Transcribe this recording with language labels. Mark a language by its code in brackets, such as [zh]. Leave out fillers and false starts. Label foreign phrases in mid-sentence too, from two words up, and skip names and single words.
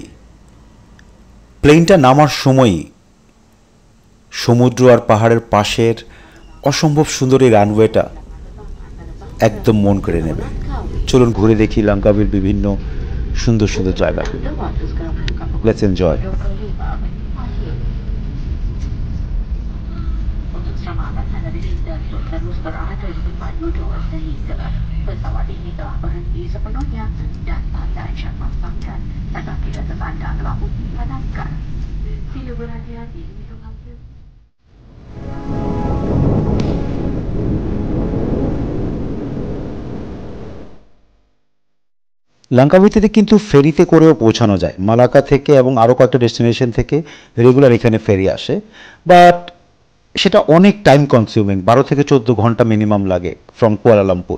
[bn] প্লেনটা নামার সময়ই সমুদ্র আর পাহাড়ের পাশের অসম্ভব সুন্দর এই রানওয়েটা একদম মন কেড়ে নেবে। চলুন ঘুরে দেখি লাঙ্কাউইর বিভিন্ন সুন্দর সুন্দর জায়গাগুলো। [en] Let's enjoy. [ms] Terus berada di tempat duduk sehingga pesawat ini telah berhenti sepenuhnya dan tanda isyarat memasangkan tanda tidak tertanda telah dipadamkan. Sila berhati-hati minum air. [bn] লাঙ্কাউইতে কিন্তু ফেরিতে করেও পৌঁছানো যায়। মালাক্কা থেকে এবং আরও কয়েকটা ডেস্টিনেশন থেকে রেগুলার এখানে ফেরি আসে, বাট সেটা অনেক [en] time consuming, [bn] 12 থেকে 14 ঘন্টা মিনিমাম লাগে ফ্রম কুয়ালালামপুর।